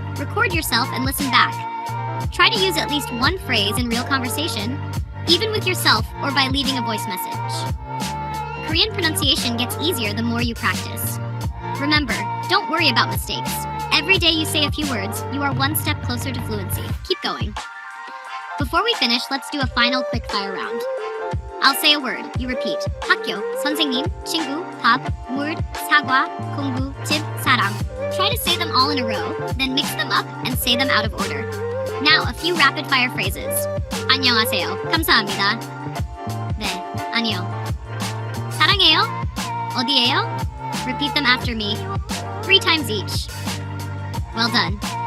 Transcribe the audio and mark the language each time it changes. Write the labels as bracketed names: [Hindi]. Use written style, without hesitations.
[English] Record yourself and listen back. Try to use at least 1 phrase in real conversation, even with yourself or by leaving a voice message. Korean pronunciation gets easier the more you practice. Remember, don't worry about mistakes. Every day you say a few words, you are 1 step closer to fluency. Keep going. Before we finish, let's do a final quick-fire round. I'll say a word. You repeat. [Korean] 학교, 선생님, 친구, 밥, 물, 사과, 공부, 집, 사랑. [English] Try to say them all in a row, then mix them up and say them out of order. Now, a few rapid-fire phrases. [Korean] 안녕하세요. 감사합니다. 네, 아니요. 사랑해요. 어디예요? [English] Repeat them after me, 3 times each. Well done.